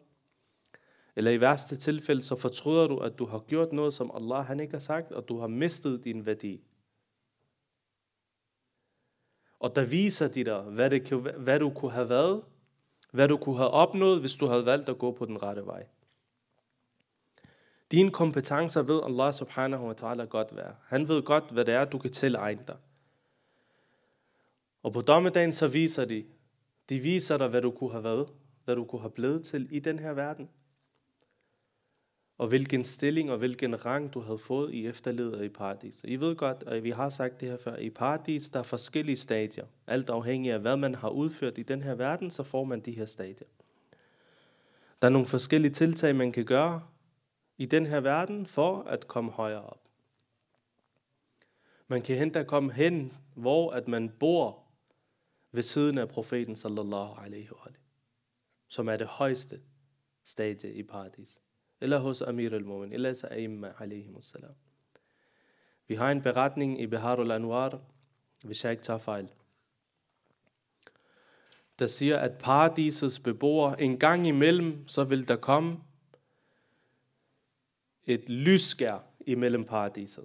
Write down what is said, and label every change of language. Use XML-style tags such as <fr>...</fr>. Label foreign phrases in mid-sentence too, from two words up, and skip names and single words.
<da>Eller i værste tilfælde, så fortryder du, at du har gjort noget, som Allah han ikke har sagt, og du har mistet din værdi. Og der viser de dig, hvad du kunne have været, hvad du kunne have opnået, hvis du havde valgt at gå på den rette vej. Dine kompetencer ved</da> <ar>الله سبحانه وتعالى</ar> <da>godt være. Han ved godt, hvad det er, du kan tilegne dig. Og på dommedagen så viser de viser dig, hvad du kunne have været, hvad du kunne have blevet til i den her verden. Og hvilken stilling og hvilken rang du havde fået i efterlivet og i paradis. Og I ved godt, og vi har sagt det her før, i paradis der er forskellige stadier. Alt afhængig af hvad man har udført i den her verden, så får man de her stadier. Der er nogle forskellige tiltag, man kan gøre i den her verden for at komme højere op. Man kan hente at komme hen, hvor at man bor ved siden af profeten</da> <ar>صلى الله عليه وسلم,</ar> <da>som er det højeste stadie i paradis. Eller hos Amir al-Mu'min, eller hos</da> <ar>أئمة عليهم السلام.</ar> <da>Vi har en beretning i Biharul Anwar, hvis jeg ikke tager fejl, der siger, at paradisets beboere en gang imellem, så vil der komme et lysskær imellem paradiset.</da>